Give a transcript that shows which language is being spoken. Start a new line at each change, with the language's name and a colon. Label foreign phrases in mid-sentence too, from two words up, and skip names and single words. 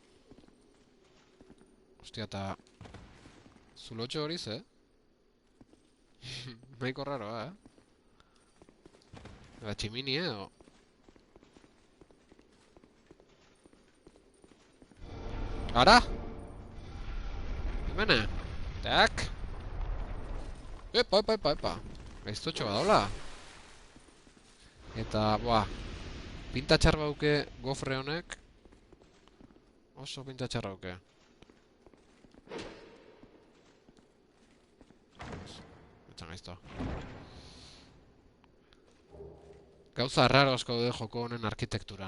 Basque: Hostia, eta... Zulotxo hori ze? Nahiko raroa, Eta tximini, o... Ara! Hemene! Tak! Epa, epa, epa, epa! Gaiztotxo badaula! Eta, boa... Pinta txar bauke gofre honek... Oso pinta txar bauke. Etxan gaiztoa. Gauza raro asko daude joko honen arkitekturan.